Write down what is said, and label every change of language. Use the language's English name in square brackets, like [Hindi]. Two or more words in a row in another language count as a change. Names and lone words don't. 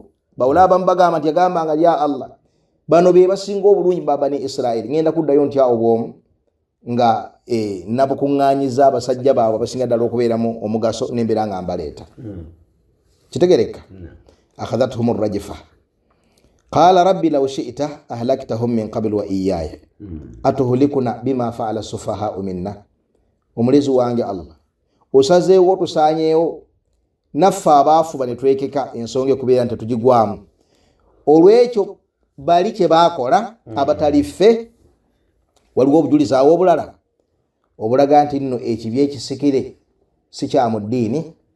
[Ganda] Bawula abamu bagamba nti yagambanga ya Allah, bano be basinga obulungi Bani Israel. Ngenda kuddayo ntya obwomu nga nabukuŋŋaanyiza abasajja baabwe abasinga ddala okubeeramu omugaso n'embeera nga mbaleeta. [Arabic] Kitegereka? أخذتهم الرجفة. قال رب لو شئت أهلكتهم من قبل وإياي أتهلكنا بما فعل السفهاء منا. [Ganda] Omulezi wange Allah, osazeewo tusaanyeewo naffe abaafu bane twekeka ensonga okubeera nti tugigwamu olw'ekyo bali kye baakola abatali ffe. Waliwo obujulizi awo obulala obulaga nti nno ekibi ekisikire si kya mu ddiini.